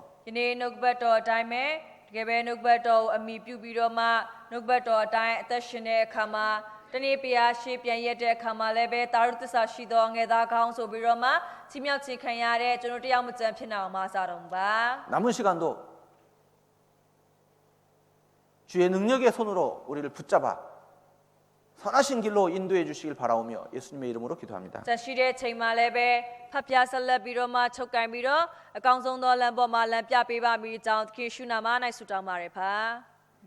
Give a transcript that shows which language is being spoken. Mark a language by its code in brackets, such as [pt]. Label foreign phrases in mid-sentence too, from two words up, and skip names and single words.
[my] ဒီနေ့နှုတ်ကပတ်တော်အတိုင်းပဲတကယ်ပဲနှုတ်ကပတ်တော်ကိုအမိပြုပြီးတော့မှနှုတ်ကပတ်တော်အတိုင်းအသက်ရှင်တဲ့အခါမှာတနေ့ပြားရှေ့ပြန်ရက်တဲ့အခါမှာလည်းပဲတာရုသစ္စာရှိသောငယ်သားကောင်းဆိုပြီးတော့မှချီးမြှောက်ခြင်းခံရတဲ့ကျွန်တော်တရားမကြံဖြစ်နိုင်အောင်မဆာတော်မူပါ [ko] 남은 시간도 주의 능력의 손으로 우리를 붙잡아 선하신 길로 인도해 주시길 바라오며 예수님의 이름으로 기도합니다. [my] ဆက်ရှိတဲ့ချိန်မှာလည်းပဲဖဖျားဆက်လက်ပြီးတော့မှချုပ်ကင်ပြီးတော့အကောင်းဆုံးသောလမ်းပေါ်မှာလမ်းပြပေးပါမိကြောင်းသခင်ရှုနာမ၌ဆုတောင်းပါရဖာ